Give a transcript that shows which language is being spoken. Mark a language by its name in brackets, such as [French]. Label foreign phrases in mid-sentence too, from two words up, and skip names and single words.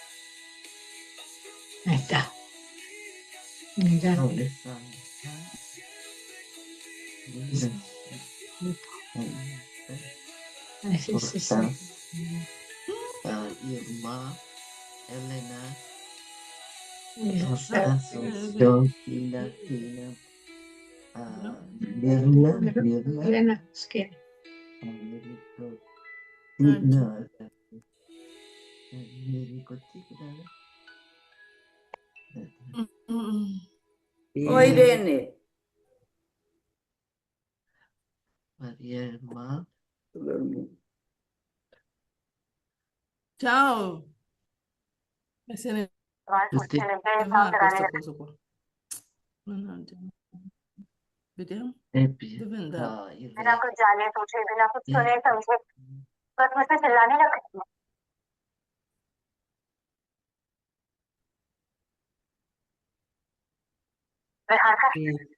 [Spanish] Ahí está. Mira. ¿Dónde está? Sí, sí, sí. Irma, Elena, Yes. Asunción, Tina, Mirna, Elena, skin. no, Mirico, Oi, Irene. Maria Irma. [Italian] Ciao. E se ne va questo coso qua. Mannaggia. Vediamo. Dove andava? Irene. [Spanish] Bien.